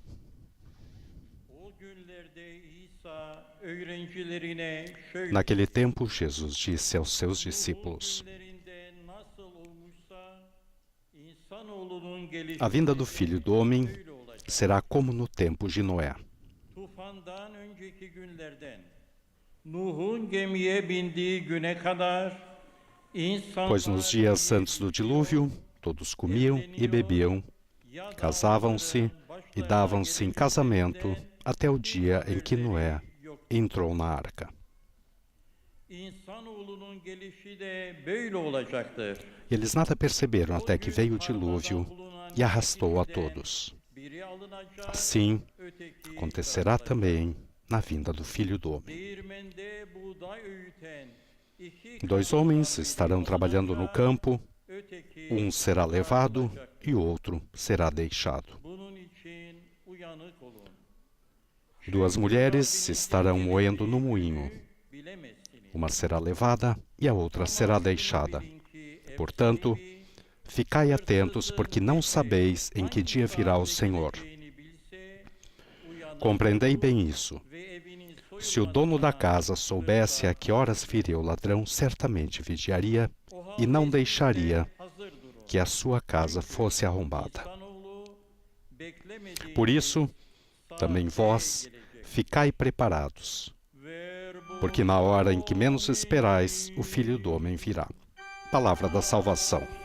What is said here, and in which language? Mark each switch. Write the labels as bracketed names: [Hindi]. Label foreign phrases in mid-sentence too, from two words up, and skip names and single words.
[Turkish] O günlerde İsa öğrencilerine şöyle [Portuguese] Naquele tempo, Jesus disse aos seus discípulos: [Turkish] günlerinde nasıl olmuşsa insanoğlunun gelişi [Portuguese] A vinda do Filho do Homem [Turkish] böyle olacak. [Portuguese] será como no tempo de Noé. [Turkish] Tufandan önceki günlerden Nuh'un gemiye bindiği güne kadar [Portuguese] Pois nos dias antes do dilúvio, todos comiam e bebiam, casavam-se e davam-se em casamento até o dia em que Noé entrou na arca. [Turkish] İnsanoğlunun gelişi de böyle olacaktır. [Portuguese] Eles nada perceberam até que veio o dilúvio e arrastou a todos. [Turkish] Biri alınacak, [Portuguese] Assim [Turkish] öteki [Portuguese] acontecerá também na vinda do Filho do Homem. [Turkish] Değirmende buğday öğüten iki [Portuguese] 2 homens estarão trabalhando no campo, [Turkish] öteki [Portuguese] um será levado e o outro será deixado. [Turkish] bunun için uyanık olun. [Portuguese] 2 mulheres estarão moendo no moinho, [Turkish] Bilemezsiniz. [Portuguese] uma será levada e a outra será deixada. [Turkish] Bilin ki [Portuguese] Portanto, ficai atentos, porque não sabeis em que dia virá o Senhor. [Turkish] geleceğini bilse, uyanık [Portuguese] Compreendei bem isso. [Turkish] ve evinin [Portuguese] Se o dono da casa soubesse a que horas viria o ladrão, certamente vigiaria e não deixaria [Turkish] hazır durun. [Portuguese] que a sua casa fosse arrombada. [Turkish] İnsanoğlu beklemediği [Portuguese] Por isso, também [Turkish] saatte [Portuguese] vós [Turkish] gelecek. [Portuguese] ficai preparados, porque na hora em que menos esperais, o Filho do Homem virá. Palavra da salvação.